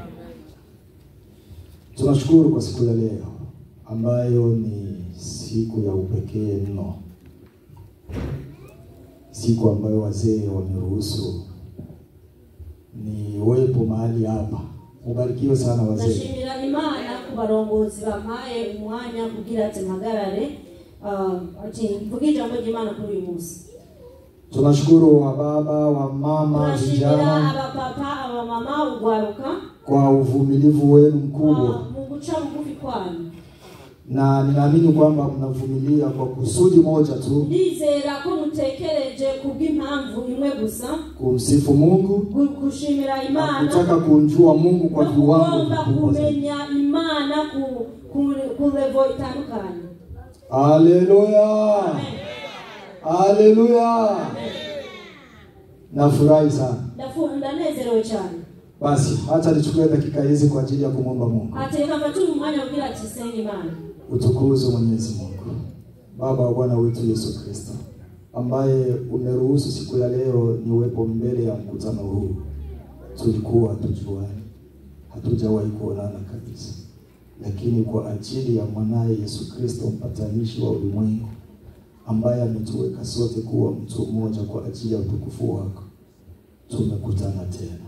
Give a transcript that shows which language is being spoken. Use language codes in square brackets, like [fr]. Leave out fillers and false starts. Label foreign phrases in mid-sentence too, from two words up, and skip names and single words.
[sw] Tunashukuru kwa siku ya leo ambayo ni siku ya upekee mno. Siku ambayo wazee wameruhusu ni wepo mahali hapa. Ubarikiwe sana wazee. [rw] Nashimira Imana kubarongozi bampaye umwanya kugira ati mpagarare ati mvuge ijambo ry'Imana kuri uyu munsi. [sw] Tunashukuru wa baba, wa mama, [rw] Nashimira [sw] vijana [rw] abapapa, abamama, ugwaruka [sw] kwa uvumilivu wenu mkubwa. [rw] mu guca bugufi kwanyu. [sw] Na ninaamini kwamba mnavumilia kwa kusudi moja tu, [rw] Ndizera ko mutekereje kubw'impamvu imwe gusa, [sw] kumsifu Mungu, [rw] gushimira Imana, [sw] kutaka kumjua Mungu kwa viwango vikubwa. [rw] kumenya Imana ku level itandukanye. Haleluya. Amen. [sw] Haleluya. Nafurahi sana. [rw] Ndanezerewe cyane. [sw] Basi hata nichukue dakika hizi kwa ajili ya kumwomba Mungu. [rw] Ateka fatu umwanya kugira ati senga Imana. [sw] Utukuze Mwenyezi Mungu. Baba wa Bwana wetu Yesu Kristo, ambaye umeruhusu siku ya leo niwepo mbele ya mkutano huu. Tulikuwa tujuani, hatujawahi kuonana kabisa, lakini kwa ajili ya mwanae Yesu Kristo, mpatanishi wa ulimwengu, ambaye ametuweka sote kuwa mtu mmoja kwa ajili ya utukufu wako, tumekutana tena.